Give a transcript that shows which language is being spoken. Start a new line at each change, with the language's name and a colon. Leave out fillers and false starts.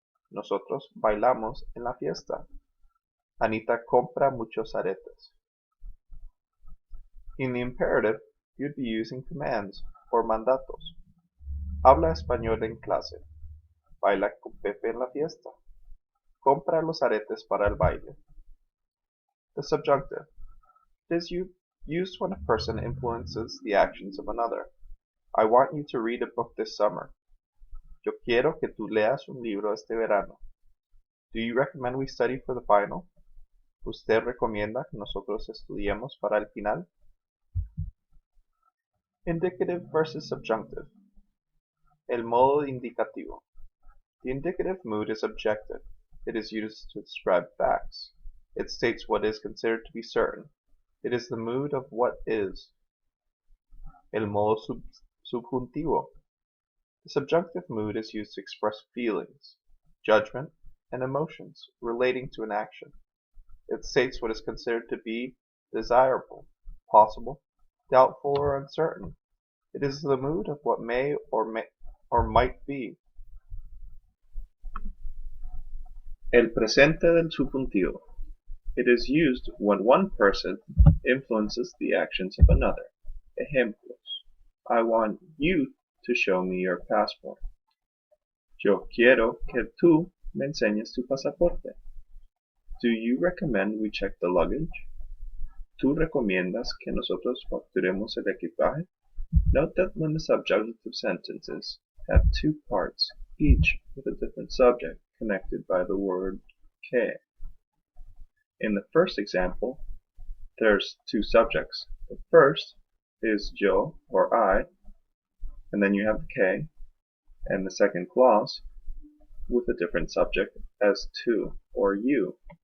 Spanish: Nosotros bailamos en la fiesta. Anita compra muchos aretes.
English: In the imperative, you'd be using commands or mandatos.
Spanish: Habla español en clase. Baila con Pepe en la fiesta. Compra los aretes para el baile.
English: The subjunctive. It is used when a person influences the actions of another. I want you to read a book this summer.
Spanish: Yo quiero que tú leas un libro este verano.
English: Do you recommend we study for the final?
Spanish: ¿Usted recomienda que nosotros estudiemos para el final?
English: Indicative versus subjunctive.
Spanish: El modo indicativo.
English: The indicative mood is objective. It is used to describe facts. It states what is considered to be certain. It is the mood of what is.
Spanish: El modo subjuntivo.
English: The subjunctive mood is used to express feelings, judgment, and emotions relating to an action. It states what is considered to be desirable, possible, doubtful, or uncertain. It is the mood of what may or might be.
Spanish: El presente del subjuntivo.
English: It is used when one person influences the actions of another.
Spanish: Ejemplos.
English: I want you to show me your passport.
Spanish: Yo quiero que tú me enseñes tu pasaporte.
English: Do you recommend we check the luggage?
Spanish: ¿Tú recomiendas que nosotros facturemos el equipaje?
English: Note that when the subjunctive sentences have two parts, each with a different subject connected by the word que. In the first example, there's two subjects. The first is yo or I, and then you have the que, and the second clause with a different subject as to or you.